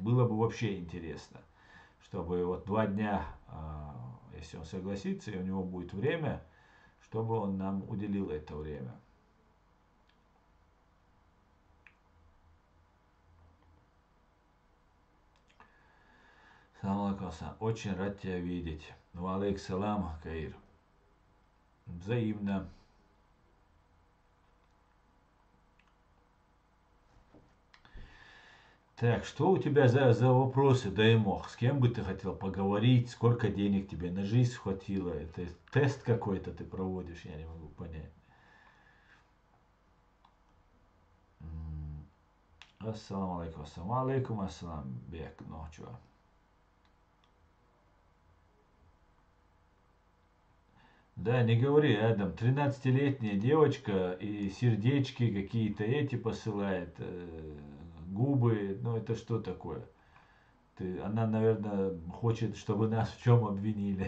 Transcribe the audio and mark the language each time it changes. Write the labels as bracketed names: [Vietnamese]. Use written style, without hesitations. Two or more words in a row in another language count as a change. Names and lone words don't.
[Russian] Было бы вообще интересно, чтобы вот 2 дня, если он согласится, и у него будет время, чтобы он нам уделил это время. [Arabic] سلام عليكم. [Russian] Очень рад тебя видеть. [Arabic] وعليك السلام, [Russian] Каир. Взаимно. Так, что у тебя за вопросы, Даймох? С кем бы ты хотел поговорить? Сколько денег тебе на жизнь хватило? Это тест какой-то ты проводишь, я не могу понять. [Arabic] السلام عليكم السلام عليكم السلام. [Russian] Бек. Ну, чё? Да, не говори, Адам. 13-летняя девочка и сердечки какие-то эти посылает, губы. Ну, это что такое? Она, наверное, хочет, чтобы нас в чем обвинили.